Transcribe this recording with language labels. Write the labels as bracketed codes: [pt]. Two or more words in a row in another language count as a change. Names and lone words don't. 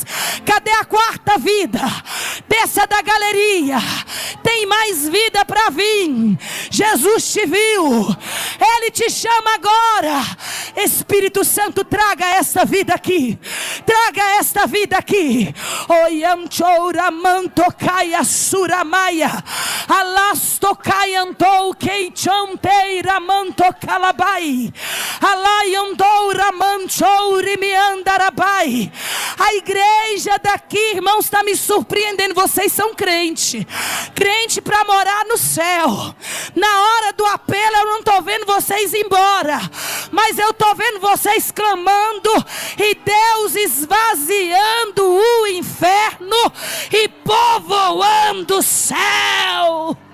[pt] Cadê a quarta vida? Desça da galeria. Tem mais vida para vir. Jesus te viu. Ele te chama agora. Espírito Santo, traga esta vida aqui. Traga esta vida aqui. Oiamchouramanto caia suramaia. Alasto caiantou queichonteira manto calabai. Alaiandoura manchouri me andarabai. A igreja daqui, irmãos, está me surpreendendo. Vocês são crente para morar no céu. Na hora do apelo eu não estou vendo vocês ir embora, mas eu estou vendo vocês clamando e Deus esvaziando o inferno e povoando o céu.